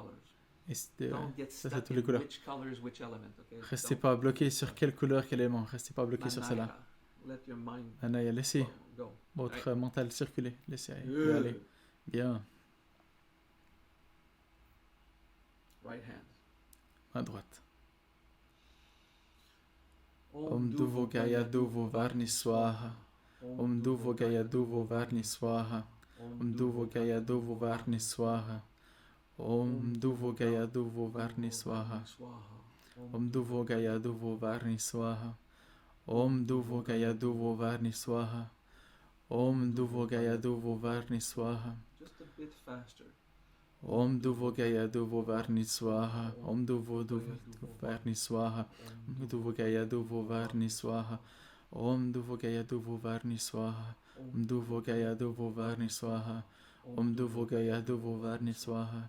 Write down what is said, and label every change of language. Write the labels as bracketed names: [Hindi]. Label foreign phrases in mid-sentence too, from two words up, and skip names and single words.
[French] Et ça, c'est toutes les couleurs. Restez pas bloqué sur quelle couleur, quel élément. Restez pas bloqué sur cela. Anaya, laissez votre mental circuler. Laissez aller. Bien. Main droite. [Sanskrit] Om Duvo Gaya Duvo Varni Swaha. Om Duvo Gaya Duvo Varni Swaha. Om Duvo Gaya Duvo Varni Swaha. Om Duvo Gaya Duvo Varni Swaha. Om Duvo Gaya Duvo Varni Swaha. Om Duvo Gaya Duvo Varni Swaha. Om Duvo Gaya Duvo Varni Swaha. [English] Just a bit faster. [Sanskrit] Om Duvo Gaya Duvo Varni Swaha. Om Duvo Varni Swaha. Om Duvo Gaya Duvo Varni Swaha. Om Duvo Gaya Duvo Varni Swaha. Om Duvo Gaya Duvo Varni Swaha. Om Duvo Gaya Duvo Varni Swaha.